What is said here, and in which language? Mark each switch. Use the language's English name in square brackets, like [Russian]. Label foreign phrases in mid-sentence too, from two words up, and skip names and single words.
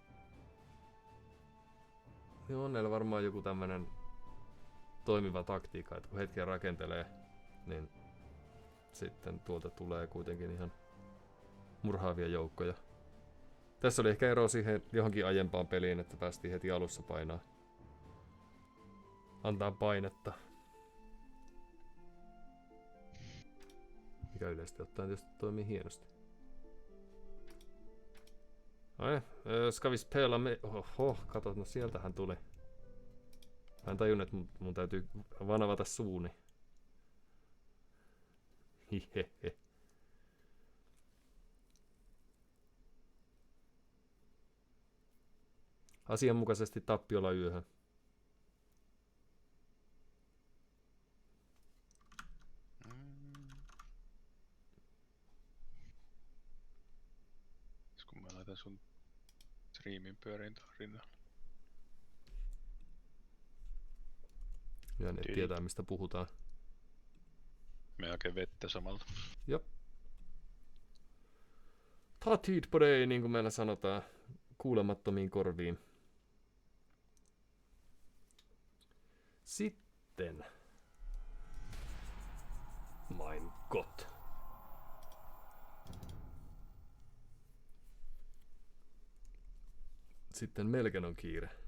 [Finnish] Joo, on näillä varmaan joku tämmönen toimiva taktiikka, että kun hetken rakentelee, niin sitten tuolta tulee kuitenkin ihan murhaavia joukkoja. Tässä oli ehkä ero siihen johonkin aiempaan peliin, että päästiin heti alussa painaa. Antaa painetta. Mikä yleisesti ottaen tietysti toimii hienosti. [Swedish] Ska vi spela med... [Finnish] Oho, katot, no sieltähän tuli. Mä en tajunnut, että mun täytyy vanavata suuni. Hihehe. Asianmukaisesti tappiolla yöhön. Kun mä laitan sun striimin pyöriin tuon rinnalla. Ja ne tietää mistä puhutaan. Me oikein vettä samalla. Jop. [Swedish] Ta tid på dig, [Finnish] niin kuin meillä sanotaan kuulemattomiin korviin. Sitten. [German] Mein Gott. [Finnish] Sitten melkein on kiire.